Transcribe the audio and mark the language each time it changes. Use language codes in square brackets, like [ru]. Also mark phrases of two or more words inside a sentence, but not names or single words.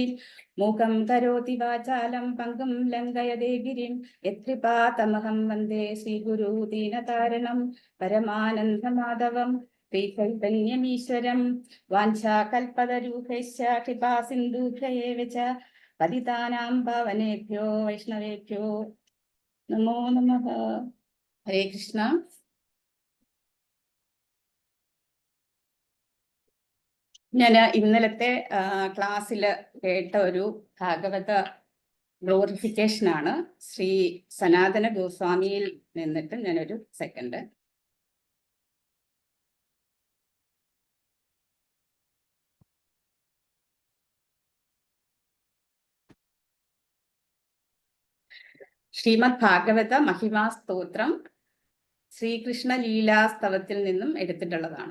[sa] मूकं करोति वाचालं पङ्गुं लङ्घयते गिरिं यत्कृपातमहं वन्दे श्रीगुरु दीनतारणं परमानन्दमाधवं श्रीचैतन्यमीश्वरं। वाञ्छाकल्पतरुभ्यश्च कृपा सिन्धुभ्य एव च पतितानां पावनेभ्यो वैष्णवेभ्यो नमो नमः। हरे कृष्ण। [ml] ഞാൻ ഇന്നലത്തെ ക്ലാസ്സിൽ കേട്ട ഒരു ഭാഗവത ഗ്ലോറിഫിക്കേഷനാണ്. ശ്രീ സനാതന ഗോസ്വാമിയിൽ നിന്നിട്ട് ഞാനൊരു സെക്കൻഡ് ശ്രീമദ് ഭാഗവത മഹിമാ സ്തോത്രം ശ്രീകൃഷ്ണ ലീലാസ്തവത്തിൽ നിന്നും എടുത്തിട്ടുള്ളതാണ്.